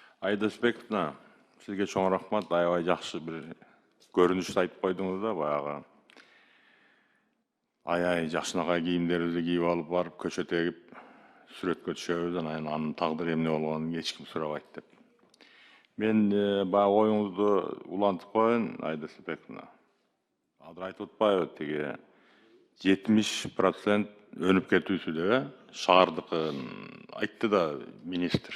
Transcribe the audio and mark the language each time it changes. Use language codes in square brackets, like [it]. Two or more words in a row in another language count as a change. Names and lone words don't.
[kk] Айдосбековна, сізге [ky] чоң рахмат, [kk] аябай жақсы бір көрінішті айтып қойдыңыз да, баяғы. [ky] Ай жакшынакай кийимдерибизди кийип алып барып көчөт эгип сүрөткө түшөбүз, анын тагдыры эмне болгонун эч ким сурабайт деп. Мен баягы оюңузду улантып коеюн, Айдосбековна. Азыр айтып атпайбы, тиги 70% өнүп кетүүсү деп, шаардыкын айтты да министр.